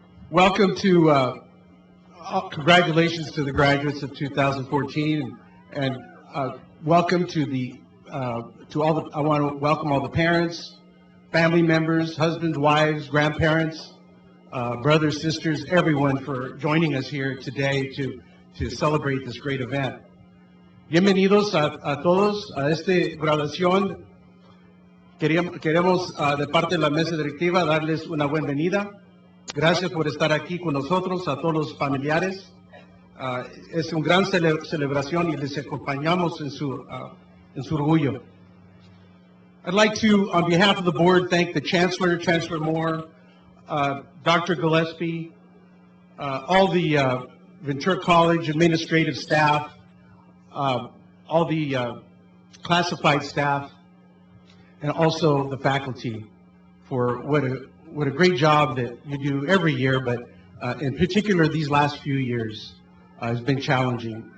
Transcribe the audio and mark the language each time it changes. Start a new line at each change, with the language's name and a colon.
English: Welcome to, congratulations to the graduates of 2014, and welcome to I want to welcome all the parents, family members, husbands, wives, grandparents, brothers, sisters, everyone for joining us here today to celebrate this great event.
Spanish: Bienvenidos a todos a esta graduación. Queremos de parte de la mesa directiva darles una bienvenida. Gracias por estar aquí con nosotros, a todos los familiares. Es una gran celebración y les acompañamos en su orgullo.
English: I'd like to, on behalf of the board, thank the Chancellor, Chancellor Moore, Dr. Gillespie, all the Ventura College administrative staff, all the classified staff, and also the faculty for what a great job that you do every year, but in particular these last few years has been challenging.